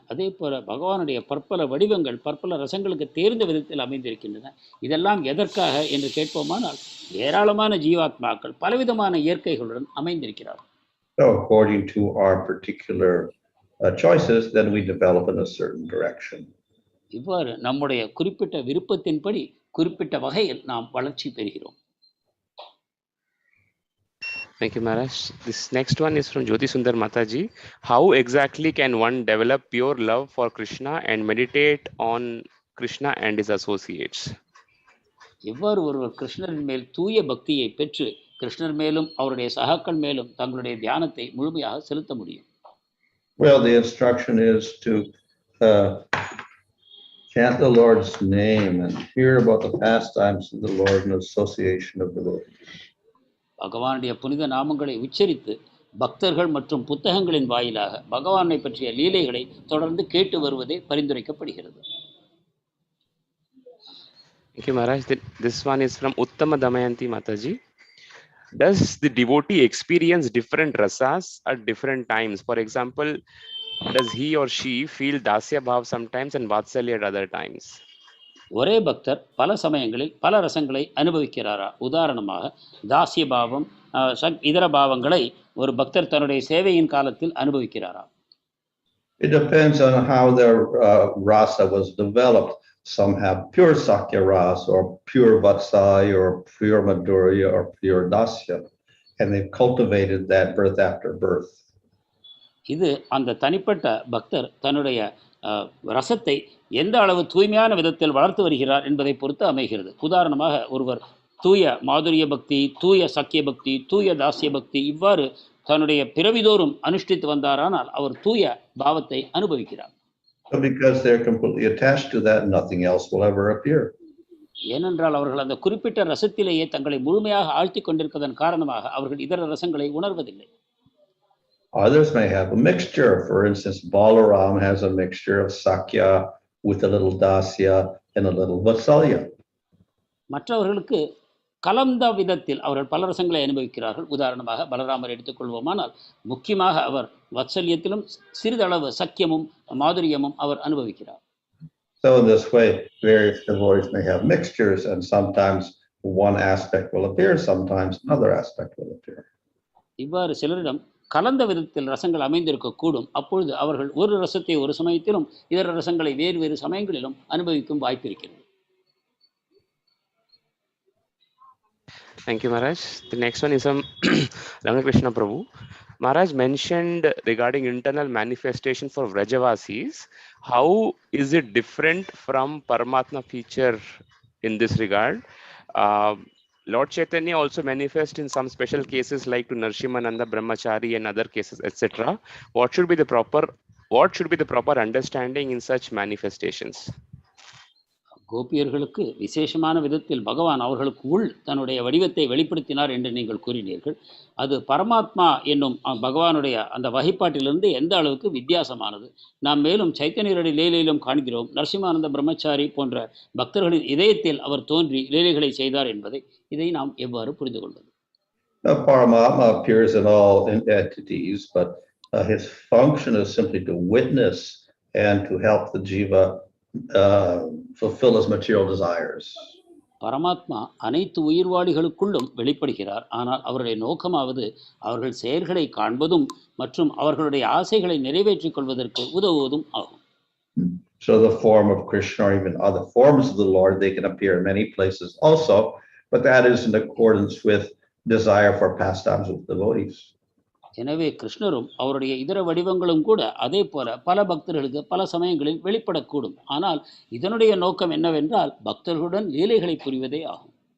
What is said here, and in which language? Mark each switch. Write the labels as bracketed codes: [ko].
[ta] அதே போல பகவானுடைய பற்பல வடிவங்கள் பற்பல ரசங்களுக்கு தேர்ந்த விதத்தில் அமைந்திருக்கின்றன. இதெல்லாம் எதற்காக என்று கேட்போமானால் ஏராளமான ஜீவாத்மாக்கள் பலவிதமான இயற்கைகளுடன் அமைந்திருக்கிறார்கள். [en] So according to our particular choices, then we develop in a certain direction. [ta] இவ்வாறு நம்முடைய குறிப்பிட்ட விருப்பத்தின்படி குறிப்பிட்ட வகையில் நாம் வளர்ச்சி பெறுகிறோம். [en] Thank you, Maharaj. This next one is from Jyoti Sundar Mataji. How exactly can one develop pure love for Krishna and meditate on Krishna and his associates? [ta] எவ்வாறு ஒருவர் கிருஷ்ணரின் மேல் தூய பக்தியை பெற்று கிருஷ்ணர் மேலும் அவருடைய சகாக்கள் மேலும் தங்களுடைய தியானத்தை முழுமையாக செலுத்த முடியும்? [en] Well, the instruction is to chant the Lord's name and hear about the pastimes of the Lord and association of devotees. [ta] பகவானுடைய புனித நாமங்களை உச்சரித்து பக்தர்கள் மற்றும் புத்தகங்களின் வாயிலாக பகவானை பற்றிய லீலைகளை தொடர்ந்து கேட்டு வருவதே பரிந்துரைக்கப்படுகிறது. [en] Thank you, Maharaj. This one is from Uttama Damayanti Mataji. Does the devotee experience different rasas at different times? For example, does he or she feel dasya bhav sometimes and vatsalya at other times? [ta] ஒரே பக்தர் பல சமயங்களில் பல ரசங்களை அனுபவிக்கிறாரா? உதாரணமாக தாசிய பாவம் இதர பாவங்களை ஒரு பக்தர் தன்னுடைய சேவையின் காலத்தில் அனுபவிக்கிறாரா? [en] It depends on how their rasa was developed. Some have pure sakya rasa or pure vatsalya or pure madhurya or pure dasya, and they've cultivated that birth after birth. [ta] இது அந்த தனிப்பட்ட பக்தர் தன்னுடைய ரசத்தை எந்த அளவு தூய்மையான விதத்தில் வளர்த்து வருகிறார் என்பதை பொறுத்து அமைகிறது. உதாரணமாக ஒருவர் தூய மாதுரிய பக்தி, தூய சக்கிய பக்தி, தூய தாசிய பக்தி இவ்வாறு தன்னுடைய பிறவிதோறும் அனுஷ்டித்து வந்தாரானால் அவர் தூய பாவத்தை அனுபவிக்கிறார். [en] Because they're completely attached to that, nothing else will ever appear. [ta] ஏனென்றால் அவர்கள் அந்த குறிப்பிட்ட ரசத்திலேயே தங்களை முழுமையாக ஆழ்த்தி கொண்டிருப்பதன் காரணமாக அவர்கள் இதர ரசங்களை உணர்வதில்லை. [en] Others may have a mixture. For instance, Balaram has a mixture of sakya with a little dasya and a little vatsalya. [ta] மற்றவர்களுக்கு கலந்த விதத்தில் அவர்கள் பல ரசங்களை அனுபவிக்கிறார்கள். உதாரணமாக பலராமர் எடுத்துக்கொள்வோமானால் முக்கியமாக அவர் வத்சல்யத்திலும் சிறிதளவு சக்கியமும் மாதுரியமும் அவர் அனுபவிக்கிறார். [en] So in this way, various devotees may have mixtures, and sometimes one aspect will appear, sometimes another aspect will appear. [ta] இவ்வாறு சிலரிடம் கலந்த விதத்தில் ரசங்கள் அமைந்திருக்கக்கூடும். அப்பொழுது அவர்கள் ஒரு ரசத்தை ஒரு சமயத்திலும் இதர ரசங்களை வேறு வேறு சமயங்களிலும் அனுபவிக்கும் வாய்ப்பு இருக்கிறது. [en] Thank you, Maharaj. The next one is from Krishna Prabhu. Maharaj mentioned regarding internal manifestation for Vrajavasis. How is it different from Paramatma feature in this regard? Lord Chaitanya also manifests in some special cases like to Narsimananda, Brahmachari and other cases, etc. What should be the proper understanding in such manifestations? [ta] கோபியர்களுக்கு விசேஷமான விதத்தில் பகவான் அவர்களுக்கு உள் தன்னுடைய வடிவத்தை வெளிப்படுத்தினார் என்று நீங்கள் கூறினீர்கள். அது பரமாத்மா என்னும் பகவானுடைய அந்த வகைப்பாட்டிலிருந்து எந்த அளவுக்கு வித்தியாசமானது? நாம் மேலும் சைத்தன்யருடைய லீலையிலும் காண்கிறோம், நரசிம்மானந்த பிரம்மச்சாரி போன்ற பக்தர்களின் இதயத்தில் அவர் தோன்றி லீலைகளை செய்தார் என்பதை. இதை நாம் எவ்வாறு புரிந்து கொள்வது? [en] Paramatma appears in all entities, but his function is simply to witness and to help the jiva fulfill his material desires. [ta] பரமாத்மா அனைத்து உயிர்வாளிகளுக்குள்ளும் வெளிப்படுகிறார். ஆனால் அவருடைய நோக்கமாவது அவர்கள் செயல்களை காண்பதும் மற்றும் அவர்களுடைய ஆசைகளை நிறைவேற்றிக் கொள்வதற்கு உதவுவதும் ஆகும். [en] So the form of Krishna or even other forms of the Lord, they can appear in many places also, but that is in accordance with desire for pastimes with devotees. [ta] எனவே கிருஷ்ணரும் அவருடைய இதர வடிவங்களும் கூட அதே போல பல பக்தர்களுக்கு பல சமயங்களில் வெளிப்படக்கூடும். ஆனால் இதனுடைய நோக்கம் என்னவென்றால் பக்தர்களுடன் லீலைகளை புரிவதே ஆகும்.